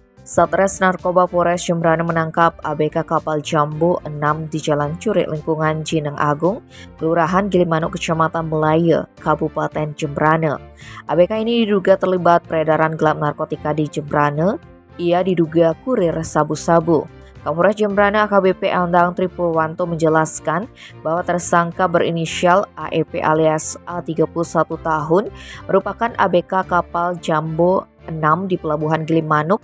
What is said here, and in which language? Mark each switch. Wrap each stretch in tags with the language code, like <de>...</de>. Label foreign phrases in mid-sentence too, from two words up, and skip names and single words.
<id>Satres Narkoba Polres Jembrana menangkap ABK kapal Jambo 6 di Jalan Curik lingkungan Jineng Agung, Kelurahan Gilimanuk, Kecamatan Melaya, Kabupaten Jembrana. ABK ini diduga terlibat peredaran gelap narkotika di Jembrana. Ia diduga kurir sabu-sabu. Kapolres Jembrana AKBP Andang Tripurwanto menjelaskan bahwa tersangka berinisial AEP alias A 31 tahun merupakan ABK kapal Jambo 6 di Pelabuhan Gilimanuk.</id>